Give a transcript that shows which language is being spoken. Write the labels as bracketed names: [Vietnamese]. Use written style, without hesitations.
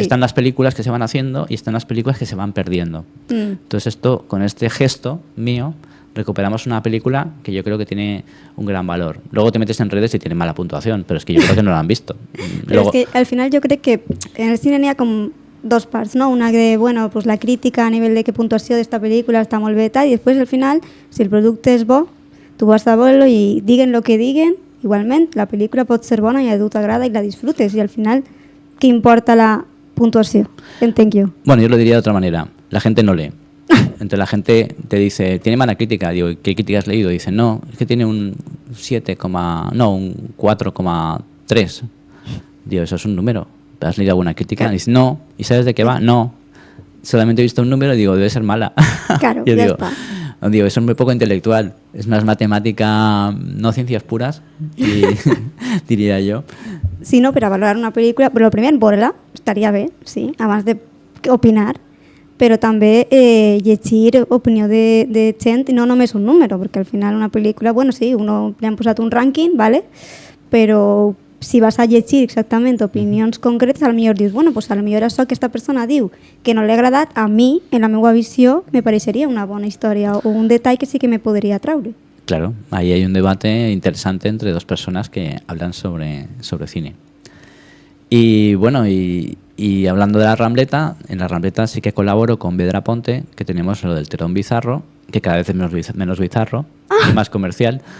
[Spanish] están las películas que se van haciendo y están las películas que se van perdiendo. Entonces, esto, con este gesto mío, recuperamos una película que yo creo que tiene un gran valor. Luego te metes en redes y tiene mala puntuación, pero es que yo creo que no la han visto. Pero Luego, [Catalan] es que al final yo crec que en el cine n'hi ha com dos parts, no? Una de, bueno, pues la crítica a nivell de que puntuació d'esta pel·lícula està molt bé i tal, i després al final, si el producte és bo, tu vas a veure i diguen lo que diguen, igualment, la pel·lícula pot ser bona i a tu t'agrada i la disfrutes, i al final, què importa la puntuació? Entenc jo. [Spanish] bueno, yo lo diría de otra manera. La gente no lee. Entonces la gente te dice, ¿tiene mala crítica? Digo, ¿qué crítica has leído? Dice, no, es que tiene un 4,3. Digo, eso es un número. ¿Has leído alguna crítica? Dice, no. ¿Y sabes de qué va? No. Solamente he visto un número y digo, debe ser mala. Claro, Yo ya digo, está. digo, eso es muy poco intelectual. Es más matemática, no ciencias puras, y, diría yo. [Catalan] Si no, per a valorar una pel·lícula, però primer, veure-la, estaria bé, sí, abans d'opinar, però també llegir opinió de gent i no només un número, perquè al final una pel·lícula, bueno, sí, li han posat un rànquing, ¿vale? Però si vas a llegir exactament opinions concretes, a lo millor dius, bueno, pues a lo millor això que aquesta persona diu que no li ha agradat, a mi, en la meva visió, me pareixeria una bona història o un detall que sí que me podria traure. [Spanish] Claro, ahí hay un debate interesante entre dos personas que hablan sobre cine. Y bueno, y hablando de la Rambleta, en la Rambleta sí que colaboro con Vedra Ponte, que tenemos lo del Terón Bizarro, que cada vez es menos bizarro, y más comercial.